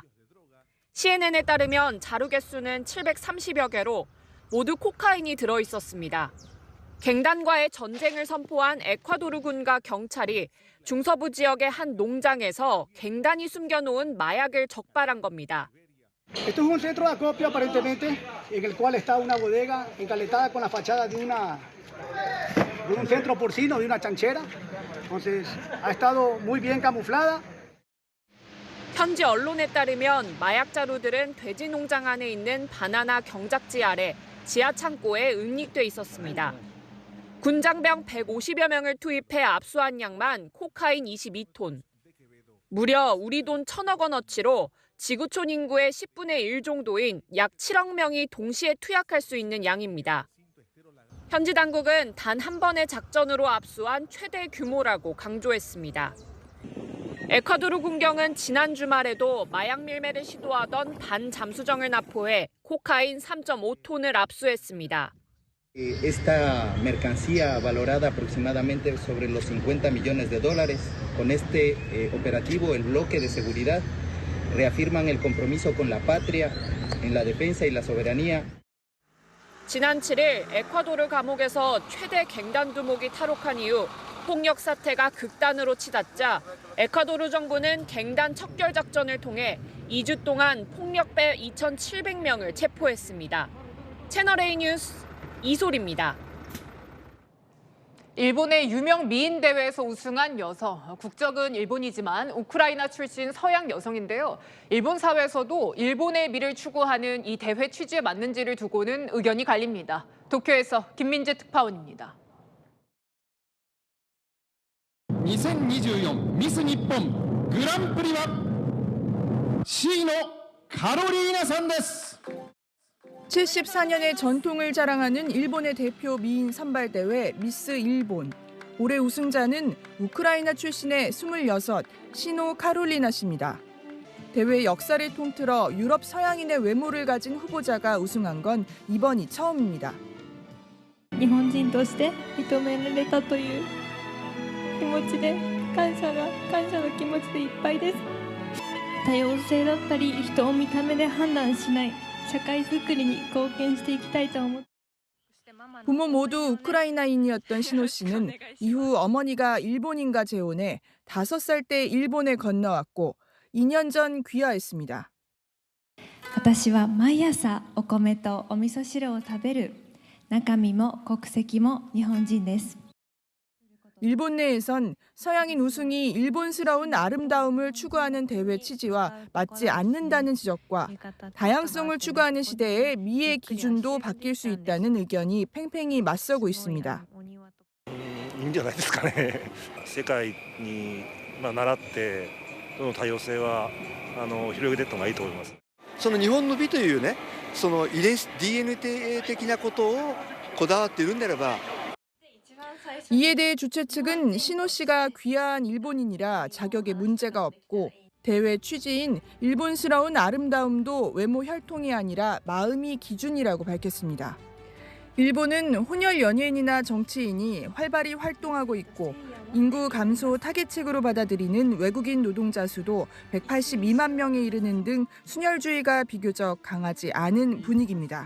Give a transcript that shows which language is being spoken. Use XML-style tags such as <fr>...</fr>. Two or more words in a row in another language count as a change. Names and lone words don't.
<ko>CNN에 따르면 자루 개수는 730여 개로 모두 코카인이 들어있었습니다. 갱단과의 전쟁을 선포한 에콰도르군과 경찰이 중서부 지역의 한 농장에서 갱단이 숨겨놓은 마약을 적발한 겁니다.</ko> <es>Esto es un centro de acopio aparentemente, en el cual está una bodega encaletada con la fachada de un centro porcino, de una chanchera. Entonces ha estado muy bien camuflada.</es> <ko>현지 언론에 따르면 마약 자루들은 돼지 농장 안에 있는 바나나 경작지 아래 지하 창고에 응립돼 있었습니다. 군장병 150여 명을 투입해 압수한 양만 코카인 22톤. 무려 우리 돈 1,000억 원어치로 지구촌 인구의 10분의 1 정도인 약 7억 명이 동시에 투약할 수 있는 양입니다. 현지 당국은 단 한 번의 작전으로 압수한 최대 규모라고 강조했습니다. 에콰도르 군경은 지난 주말에도 마약 밀매를 시도하던 반잠수정을 납포해 코카인 3.5톤을 압수했습니다.</ko> <es>Esta mercancía valorada aproximadamente sobre los $50 millones. Con este operativo, el bloque de seguridad reafirman el compromiso con la patria en la defensa y la soberanía.</es> <ko>지난 7일 에콰도르 감옥에서 최대 갱단 두목이 탈옥한 이후 폭력 사태가 극단으로 치닫자 에콰도르 정부는 갱단 척결 작전을 통해 2주 동안 폭력배 2,700명을 체포했습니다. 채널A 뉴스 이솔입니다. 일본의 유명 미인 대회에서 우승한 여성, 국적은 일본이지만 우크라이나 출신 서양 여성인데요. 일본 사회에서도 일본의 미를 추구하는 이 대회 취지에 맞는지를 두고는 의견이 갈립니다. 도쿄에서 김민재 특파원입니다.</ko> <ja>2024 ミス日本グランプリは Cのカロリーナさんです。</ja> <ko>74년의 전통을 자랑하는 일본의 대표 미인 선발대회 미스 일본. 올해 우승자는 우크라이나 출신의 26, 시노 카롤리나 씨입니다. 대회 역사를 통틀어 유럽 서양인의 외모를 가진 후보자가 우승한 건 이번이 처음입니다.</ko> <ja>日本人として認められたという気持ちで感謝の気持ちでいっぱいです。多様性だったり人を見た目で判断しない社会づくりに貢献していきたいと思って</ja> <ko>부모 모두 우크라이나인이었던 신호 씨는 이후 어머니가 일본인과 재혼해 5살 때 일본에 건너왔고 2년 전 귀화했습니다.</ko> <ja>私は毎朝お米とお味噌汁を食べる。中身も国籍も日本人です。</ja> <ko>일본 내에선 서양인 우승이 일본스러운 아름다움을 추구하는 대회 취지와 맞지 않는다는 지적과 다양성을 추구하는 시대에 미의 기준도 바뀔 수 있다는 의견이 팽팽히 맞서고 있습니다.</ko> <ja>いいんじゃないですかね。世界に習ってその多様性は広げていった方がいいと思います。その日本の美というね、そのDNA 的なことをこだわっているんであれば。</ja> <ko>이에 대해 주최 측은 신호 씨가 귀화한 일본인이라 자격에 문제가 없고 대회 취지인 일본스러운 아름다움도 외모 혈통이 아니라 마음이 기준이라고 밝혔습니다. 일본은 혼혈 연예인이나 정치인이 활발히 활동하고 있고 인구 감소 타겟책으로 받아들이는 외국인 노동자 수도 182만 명에 이르는 등 순혈주의가 비교적 강하지 않은 분위기입니다.</ko>